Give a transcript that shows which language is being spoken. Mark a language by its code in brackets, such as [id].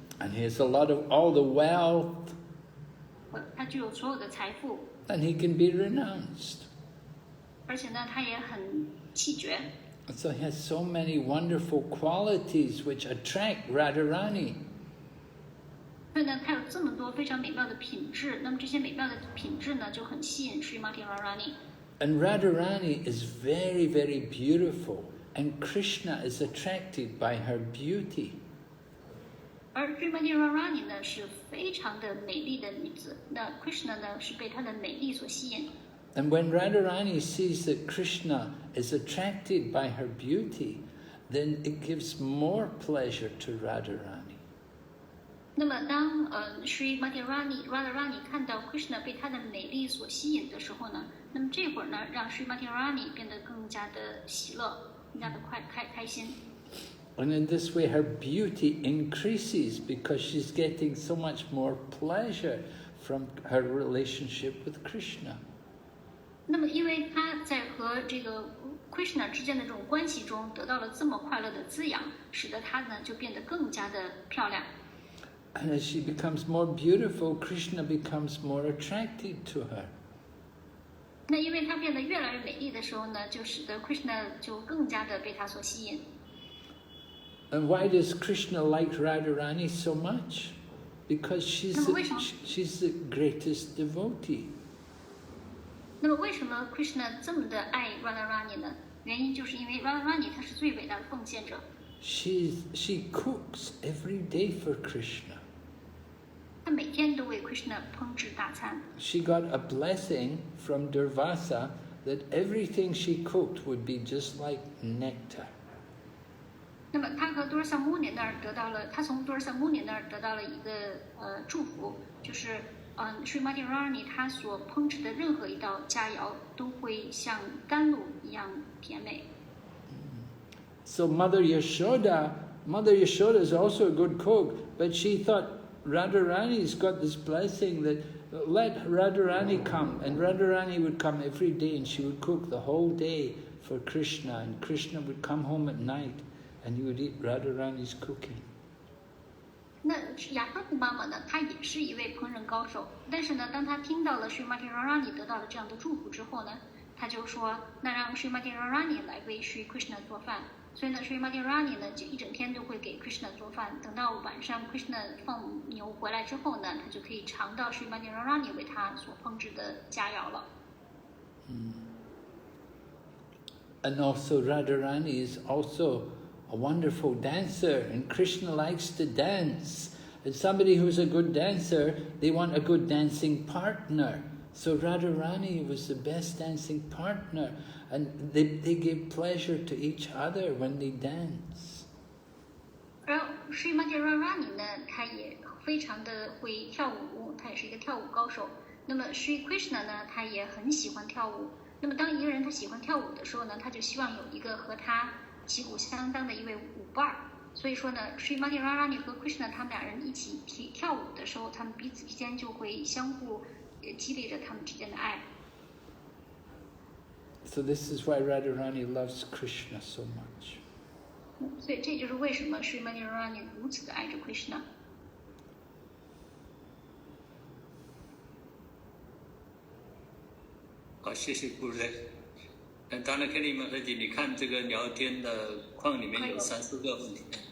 [en] and he has a lot of all the wealth, [zh] 他具有所有的财富， [en] and he can be renounced. [zh] 而且呢，他也很气绝。 [en] So he has so many wonderful qualities which attract Radharani. [zh] 所以呢，他有这么多非常美妙的品质，那么这些美妙的品质呢，就很吸引 Srimati Radharani。 [en] And Radharani is very, very beautiful, and Krishna is attracted by her beauty. [zh] 而 Srimati Radharani 呢是非常的美丽的女子，那 Krishna 呢是被她的美丽所吸引。 [en] And when Radharani sees that Krishna is attracted by her beauty, then it gives more pleasure to Radharani. [zh] 那么当Srimati Radharani 看到 Krishna 被她的美丽所吸引的时候呢，那么这会儿呢，让 Srimati Radharani 变得更加的喜乐，更加的开心。 [en] And in this way her beauty increases because she's getting so much more pleasure from her relationship with Krishna. [zh] 那么因为她在和这个 Krishna 之间的这种关系中得到了这么快乐的滋养，使得她呢就变得更加的漂亮。 [en] And as she becomes more beautiful, Krishna becomes more attracted to her. [zh] 那因为她变得越来越美丽的时候呢，就使得 Krishna 就更加的被她所吸引。 [en] And why does Krishna like Radharani so much? Because she's the greatest devotee. [zh] 那么为什么 Krishna 这么的爱 Radharani 呢？原因就是因为 Radharani 她是最伟大的奉献者。 [en] She cooks every day for Krishna. [zh] 她每天都为 Krishna 烹制大餐。 [en] She got a blessing from Durvasa that everything she cooked would be just like nectar. [zh] 那么她和多尔萨穆尼那儿得到了，她从多尔萨穆尼那儿得到了一个祝福，就是Srimati Radharani 她所烹制的任何一道佳肴都会像甘露一样甜美。 [en] So Mother Yashoda is also a good cook, but she thought Radharani's got this blessing that let Radharani come, and Radharani would come every day and she would cook the whole day for Krishna, and Krishna would come home at night and he would eat Radharani's cooking. [zh] 那雅各的妈妈呢，她也是一位烹饪高手，但是呢，当她听到了 Srimati Radharani 得到了这样的祝福之后呢，她就说，那让 Srimati Radharani 来为 Sri Krishna 做饭。所以呢 ，Srimati Radharani 呢就一整天都会给 Krishna 做饭。等到晚上 Krishna 放牛回来之后呢，他就可以尝到 Srimati Radharani 为他所烹制的佳肴了。 [en] And also Radharani is also a wonderful dancer, and Krishna likes to dance. And somebody who's a good dancer, they want a good dancing partner. So Radharani was the best dancing partner, and they gave pleasure to each other when they dance. [zh] 而 Srimati Radharani 呢，他也非常的会跳舞，他也是一个跳舞高手。那么 Sri Krishna 呢，他也很喜欢跳舞。那么当一个人他喜欢跳舞的时候呢，他就希望有一个和他旗鼓相当的一位舞伴儿。所以说呢 ，Srimati Radharani 和 Krishna 他们俩人一起跳舞的时候，他们彼此之间就会相互激励着他们之间的爱。 [en] So this is why Radharani loves Krishna so much. [zh] 所以这就是为什么 Srimati Radharani 如此的爱着 Krishna。好，谢谢顾人。当然，克里马特姐，你看这个聊天的框里面有3-4个问题。